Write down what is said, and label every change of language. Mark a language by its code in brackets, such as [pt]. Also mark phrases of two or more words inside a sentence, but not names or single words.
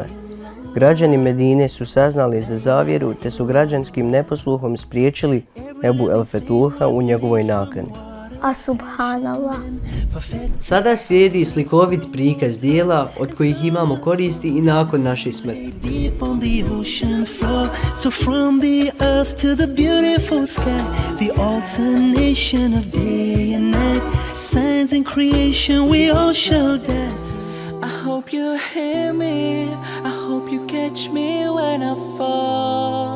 [bs] Građani Medine su saznali za zavjeru te su građanskim neposluhom spriječili Ebu el Fetuha u njegovoj nakani. A subhanallah. Sada slijedi slikovit prikaz dijela od kojih imamo koristi i nakon naše smrti. [en] Deep on the ocean floor, so from the earth to the beautiful sky, the alternation of day and night, signs in creation we all shall die. I hope you hear me, I hope you catch me when I fall.